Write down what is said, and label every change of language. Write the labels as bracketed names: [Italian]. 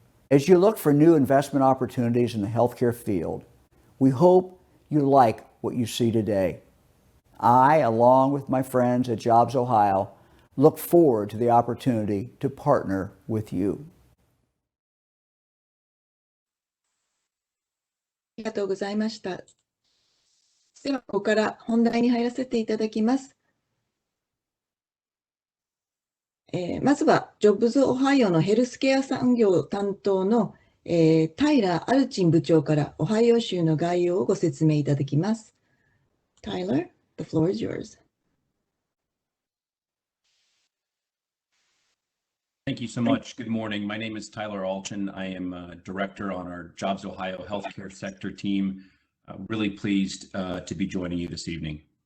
[English] As you look for new investment opportunities in the healthcare field, we hope you like what you see today. I, along with my friends at Jobs Ohio, look forward to the opportunity to partner with you. [Japanese] ありがとうございました。では、ここから本題に入らせていただきます。まずは、ジョブズ・オハイオのヘルスケア産業担当の、タイラー・アルチン部長からオハイオ州の概要をご説明いただきます。 [English] Tyler, the floor is yours. Thank you so much. Good morning. My name is Tyler Alchin. I am a director on our Jobs Ohio healthcare sector team. Really pleased to be joining you this evening.